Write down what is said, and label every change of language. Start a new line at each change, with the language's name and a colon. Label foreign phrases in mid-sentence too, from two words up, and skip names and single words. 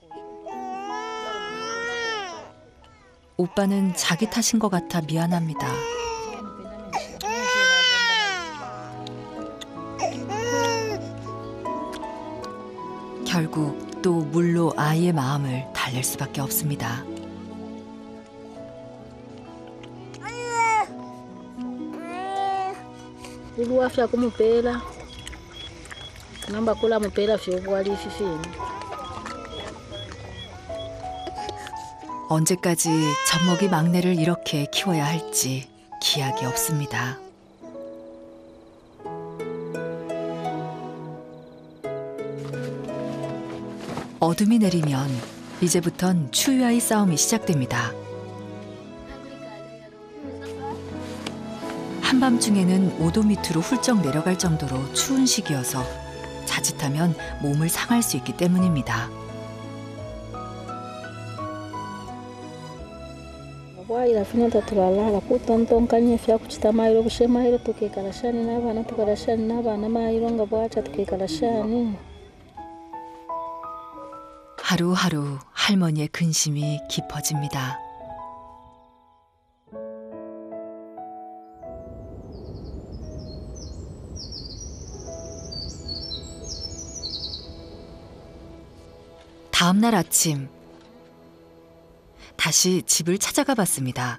Korean: 오빠는 자기 탓인 것 같아 미안합니다. 결국 또 물로 아이의 마음을 달랠 수밖에 없습니다.
Bemba: Ulu afya kumupela. Namba kula mupela fyo bwali fifini.
Korean: 언제까지 젖먹이 막내를 이렇게 키워야 할지 기약이 없습니다. 어둠이 내리면 이제부턴 추위와의 싸움이 시작됩니다. 한밤중에는 5도 밑으로 훌쩍 내려갈 정도로 추운 시기여서 자칫하면 몸을 상할 수 있기 때문입니다.
Bemba: Bwaira fina tatulala kutonton kanye fya kuchita mairo kushe mairo tukekalashani n'abana tukalashani n'abana mairo nga bwacha tukekalashani.
Korean: 하루하루 할머니의 근심이 깊어집니다. 다음 날 아침 다시 집을 찾아가 봤습니다.